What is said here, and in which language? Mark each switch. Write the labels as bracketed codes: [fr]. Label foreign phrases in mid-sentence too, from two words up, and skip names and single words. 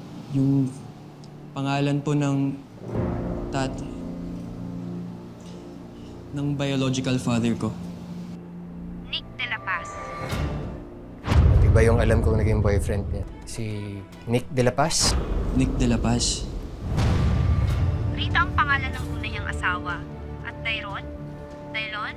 [tl] Yung pangalan po ng tat... ng biological father ko. Nick De La Paz. Iba yung alam kong naging boyfriend niya. Si Nick De La Paz. Nick De La Paz. Rita ang pangalan ng una niyang asawa. At Dairon? Dailon?